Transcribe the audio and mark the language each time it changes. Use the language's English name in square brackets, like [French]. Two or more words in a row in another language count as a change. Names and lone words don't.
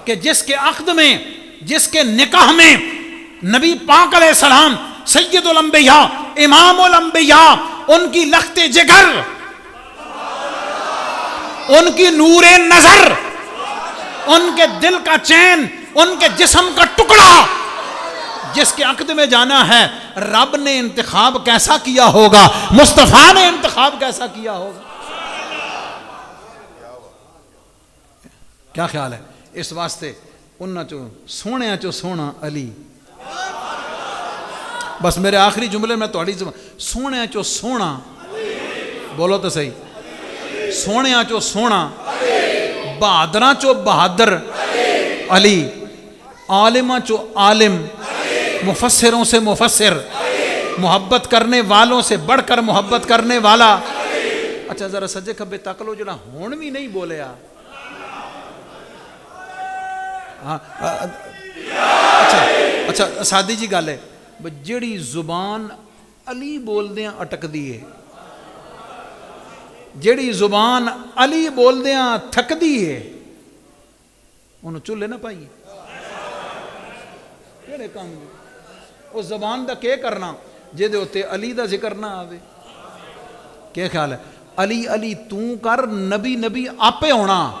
[Urdu] کہ جس کے عقد میں، جس کے نکاح میں نبی پاک [Arabic] علیہ السلام [Urdu] سید الانبیاء امام الانبیاء، ان کی لخت جگر، ان کی نور نظر، ان کے دل کا چین، ان کے جسم کا ٹکڑا، جس کے عقد میں جانا ہے، رب نے انتخاب کیسا کیا ہوگا، مصطفیٰ نے انتخاب کیسا کیا ہوگا؟ کیا خیال ہے؟ [Punjabi] اس واسطے انہاں چو سونے چو سونا علی، بس میرے آخری جملے میں تھوڑی سونے چو سونا، بولو تو صحیح، سونے چو سونا، بہادراں چو بہادر علی، عالماں چو عالم، [Urdu] مفسروں سے مفسر، محبت کرنے والوں سے بڑھ کر محبت کرنے والا۔ [Punjabi] اچھا ذرا سجے کھبے تک لو، جڑا ہون بھی نہیں بولیا۔ اچھا سادی جی گل ہے، جیڑی زبان علی بول دیاں اٹک دیئے، جیڑی زبان علی بول دیاں تھک دیئے، انہوں چولے نہ پائیے کیڑے کام دے؟ اس زبان دا کیا کرنا جے دے ہوتے علی دا ذکر نہ آوے؟ [Urdu] کیا خیال ہے؟ [Punjabi] علی علی توں کر، نبی نبی آپے ہونا۔